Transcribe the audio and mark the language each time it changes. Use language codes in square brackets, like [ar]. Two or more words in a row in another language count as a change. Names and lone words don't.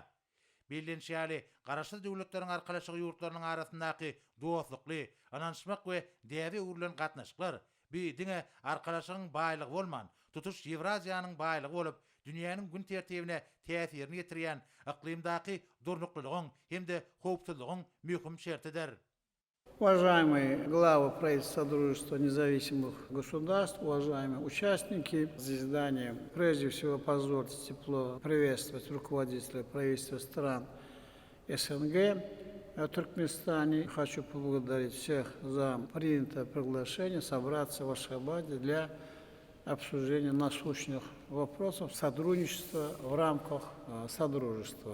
[tk] Bilinçýäli, garaşly döwletleriň arkalaşygy ýurtlarynyň arasyndaky dostlukly, ananşmak we däbi urulan gatnaşyklar diňe arkalaşygyň baýlygy bolman, tutuş Ewraziýanyň baýlygy bolup, dünýäniň gün tertibine täsirini ýetirýän iklimdaky durnuklygyň hemde howpsuzlygyň mühim şertidir. [ru] Уважаемые главы правительства Содружества независимых государств, уважаемые участники заседания, прежде всего позвольте тепло приветствовать руководителя правительства стран СНГ в Туркменистане. Хочу поблагодарить всех за принятое приглашение собраться в Ашхабаде для обсуждения насущных вопросов сотрудничества в рамках Содружества.